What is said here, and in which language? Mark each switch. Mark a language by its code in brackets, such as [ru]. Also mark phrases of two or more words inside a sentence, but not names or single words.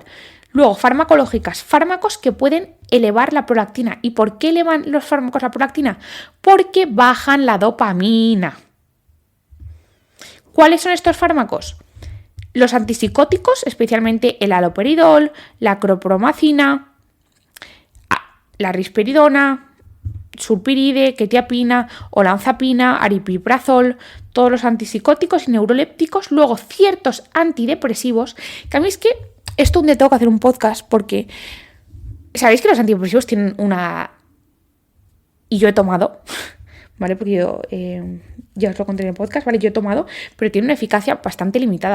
[es] Luego, farmacológicas, fármacos que pueden elevar la prolactina. ¿Y por qué elevan los fármacos la prolactina? Porque bajan la dopamina. ¿Cuáles son estos fármacos? Los antipsicóticos, especialmente el haloperidol, la clopromacina, la risperidona, sulpiride, quetiapina, olanzapina, aripiprazol, todos los antipsicóticos y neurolépticos. Luego, ciertos antidepresivos, que a mí es que esto un día tengo que hacer un podcast porque sabéis que los antidepresivos tienen una... Y yo he tomado, ¿vale? Porque yo ya os lo conté en el podcast, ¿vale? Yo he tomado, pero tiene una eficacia bastante limitada.